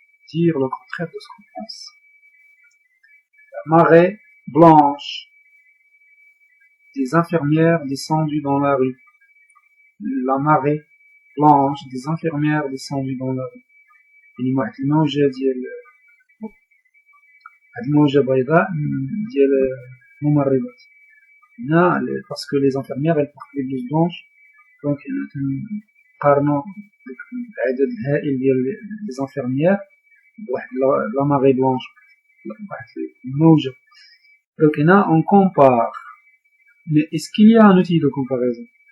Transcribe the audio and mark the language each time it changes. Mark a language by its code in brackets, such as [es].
[fr] Dire le contraire de ce qu'on pense. La marée blanche. Des infirmières descendues dans la rue. La marée blanche des infirmières descendues dans la rue. [ar] الموجة ديال الموجة بيضاء ديال الممرضات. هنا [fr] parce que les infirmières elles portent des blouses blanches donc [ar] نقارنوا العدد الهائل ديال [fr] les infirmières [ar] بواحد [fr] la marée blanche [ar] بواحد الموجة. [fr] donc [ar] هنا [fr] on compare. mais est-ce qu'il y a un outil de comparaison?